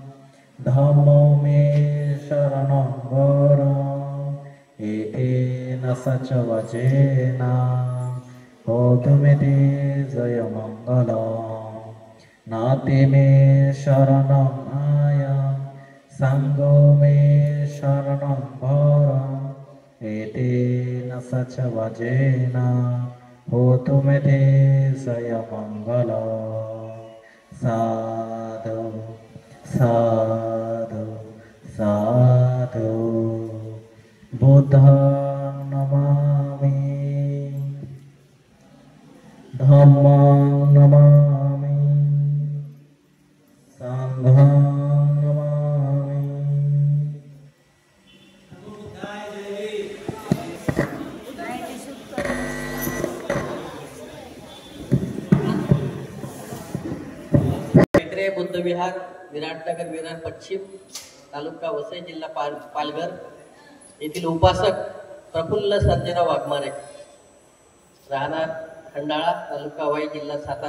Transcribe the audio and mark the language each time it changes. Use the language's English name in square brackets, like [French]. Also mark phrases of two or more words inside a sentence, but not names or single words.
[Pali] धम्मो मे शरणं वरम् एतेन च वचेना होतुमिति जय मंगल नाति मे शरणं आया संगो मे शरणं भर एतेन सच वचेना होतुमिति जय मंगल साधु साधु साधु बुद्धं नमामि धम्मं नमामि संघं नमामि। [Marathi] मैत्रेय बुद्ध विहार, विराटनगर विरार पश्चिम, तालुका वसई, जिल्हा पालघर येथील उपासक प्रफुल्ल सर्जेराव वाघमारे, राहणार खंडाळा, तालुका वाई, जिल्हा सातारा.